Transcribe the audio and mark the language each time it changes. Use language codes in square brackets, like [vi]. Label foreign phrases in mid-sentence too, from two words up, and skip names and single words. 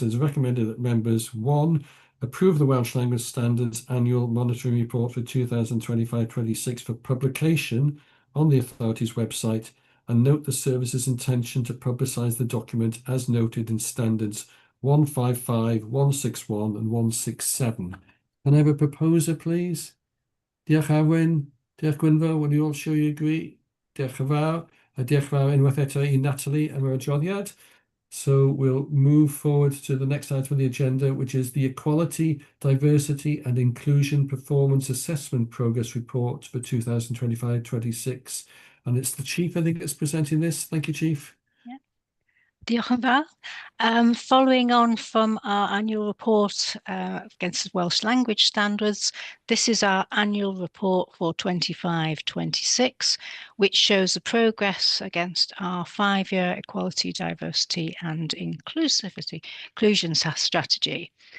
[en] It's recommended that members 1, approve the Welsh Language Standards Annual Monitoring Report for 2025-26 for publication on the authority's website, and note the service's intention to publicise the document as noted in Standards 155, 161 and 167. Can I have a proposer, please? [cy] Diolch Arwyn, diolch Gwynfor, [en] will you all show you agree? [cy] Diolch yn fawr. Diolch yn fawr unwaith eto I Natalie am yr adroddiad. [en] So we'll move forward to the next item on the agenda, which is the Equality, Diversity and Inclusion Performance Assessment Progress Report for 2025-26. And it's the Chief, I think, that's presenting this. Thank you, Chief. [cy] Diolch yn fawr. [en] Following on from our annual report against the Welsh language standards, this is our annual report for 25-26, which shows the progress against our 5-year equality, diversity and inclusion strategy.